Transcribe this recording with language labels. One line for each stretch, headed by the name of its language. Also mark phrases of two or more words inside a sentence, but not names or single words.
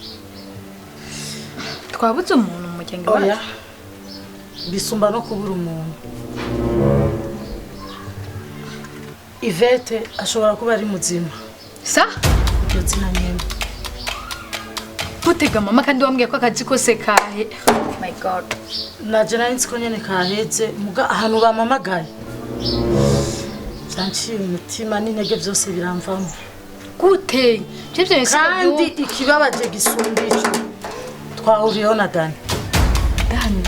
Rundi: Twabuze umuntu mu muryango oya wacu. bisumba no kubura umuntu Ivete ashobora kuba ari muzima Sa? iryo zina nyene Gutega mama kandi wambwiye ko akazi kose kahe.
English: Oh my god.
Rundi: naje nari nzi ko nyene kaheze muga ahantu bamamagaye vyanciye umutima n'intege vyose biramvamo Gute? Jevye nsi kandi ikibabaje gisumba ico twahuriyeho na Dani Dani.